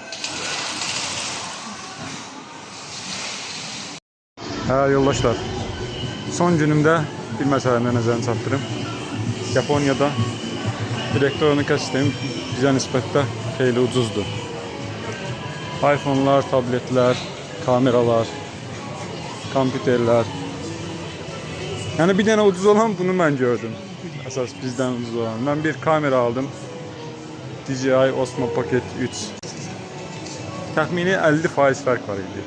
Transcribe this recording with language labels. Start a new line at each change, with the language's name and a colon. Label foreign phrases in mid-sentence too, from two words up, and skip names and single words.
Azerbaijani: Yoldaşlar, son günümdə bir məsələni nəzərinə çatdırım. Yaponiyada elektronika sistemi bizə nisbətdə xeyli ucuzdur. iPhone'lar,
Turkish: tabletler, kameralar, kompüterler. Yani bir tane ucuz olan bunu ben gördüm. Esas bizden ucuz olan. Ben bir kamera aldım. DJI Osmo Pocket 3.
Azerbaijani: Təxmini 50% fark var idi.